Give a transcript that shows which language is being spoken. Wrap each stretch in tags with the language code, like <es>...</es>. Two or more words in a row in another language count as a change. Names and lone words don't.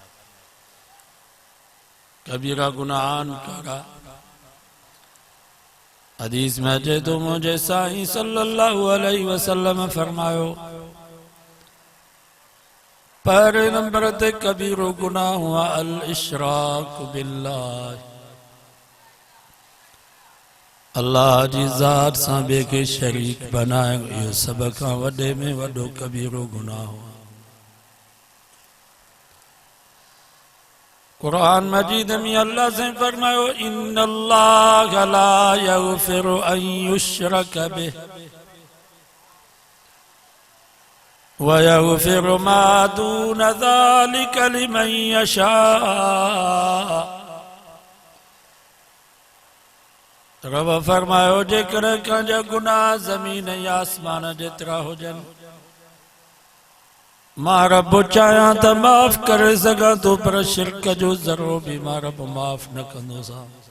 <sd>कबीरा गुनाहन करा हदीस में अचे तो मुझे साईं</sd> <ar>صلى الله عليه وسلم</ar> <sd>फरमायो पहले नंबर ते कबीरो गुनाह हुआ</sd> <ar>الإشراك بالله,</ar> <sd>अल्लाह जी ज़ात सां ॿिए खे शरीक बनाए, इहो सभ खां वॾे में वॾो कबीरो गुनाह हुआ। कुरान मजीद में अल्लाह से फरमायो</sd> <ar>إن الله لا يغفر أن يشرك به ويغفر ما دون ذلك لمن يشاء.</ar> <sd>रब फरमायो जेकर कंहिंजा गुनाह ज़मीन या आसमान जेतिरा हुजनि, मां रब चाहियां त माफ़ करे सघां थो, पर शिरक जो ज़रो भी मां रब माफ़ न कंदो सा।</sd>